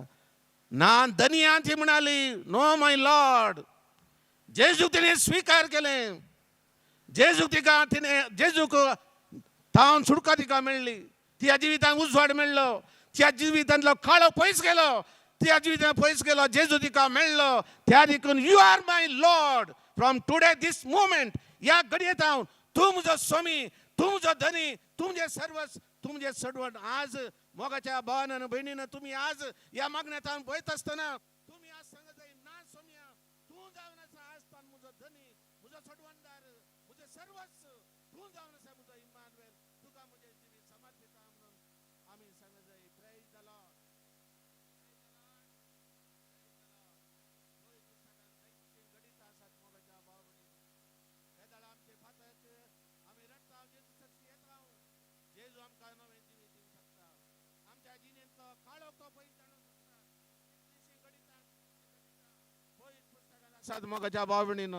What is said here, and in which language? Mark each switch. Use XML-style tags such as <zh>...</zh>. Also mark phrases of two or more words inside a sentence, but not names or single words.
<kok>ना दनिया ती म्हणाली</kok> <en>no my Lord.</en> <kok>जेजूक तिणें स्वीकार केलें. जेजूक तिका तिणें जेजूक थांवन सुटका तिका मेळ्ळी. तिच्या जिवितांत उजवाड मेळ्ळो, तिच्या जिवितांतलो काळो पयस गेलो, तिच्या जिवितांत पयस गेलो. जेजू तिका मेळ्ळो. त्या देखून</kok> <en>you are my Lord from today this moment.</en> <kok>ह्या घडयेंत हांव तूं म्हजो स्वामी, तूं म्हजो धनी, तूं म्हणजे सर्वस, तूं म्हणजे सडवण. आज मोगाच्या भावानं बहिणीनं तुम्ही आज या मागण्यात हांव पळयत आसतना तुम्ही आज सांगत जाय ना सोम्या तूं जावन आसा आज तान म्हजो धनी, म्हजो सडवणदार, म्हजो सर्वस, तूं जावन आसा म्हजो इम्मानुएल. तुका म्हजें जिवीत समर्पिता म्हणून आमी सांगत जाय.</kok> <en>Praise the Lord, Praise the Lord, Praise the Lord.</en> <kok>होय पुस्तकांत जायतीं गणितां आसात मोगाच्या भाव भयणीनो. येदाळ आमचे फातक आमी रडटा, जेजू सक्ती येता. जेजू आमकां नवें जिवीत दिवंक शकता. आमच्या जिणेंतलो काळोख तो पयस जाणूंक शकता. कितलीशीं गणितां पयस पुस्तकांत आसात मोगाच्या भाव भयणीनो.</kok>